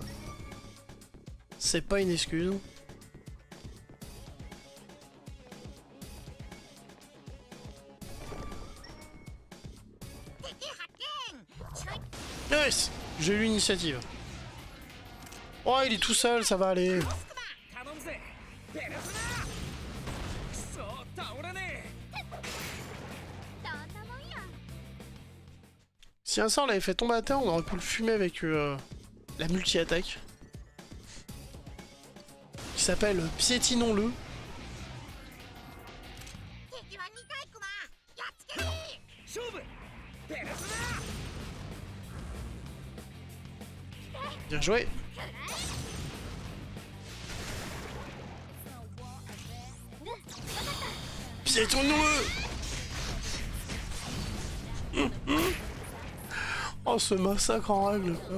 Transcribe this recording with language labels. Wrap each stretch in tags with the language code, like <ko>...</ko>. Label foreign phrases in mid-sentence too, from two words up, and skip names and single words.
<fr>C'est pas une excuse. Yes! J'ai eu l'initiative. Oh, il est tout seul, ça va aller.</fr> <ja>頼むぜペルソナくそ倒れねえどんなもんや</ja> <fr>Si un sort l'avait fait tomber à terre, on aurait pu le fumer avec la multi-attaque. Qui s'appelle Piétinons-le.</fr> <ja>敵は2体クマやっつける勝負ペルソ</ja> <fr>Bien joué. Piétinons-le. Oh, ce massacre en règle.</fr>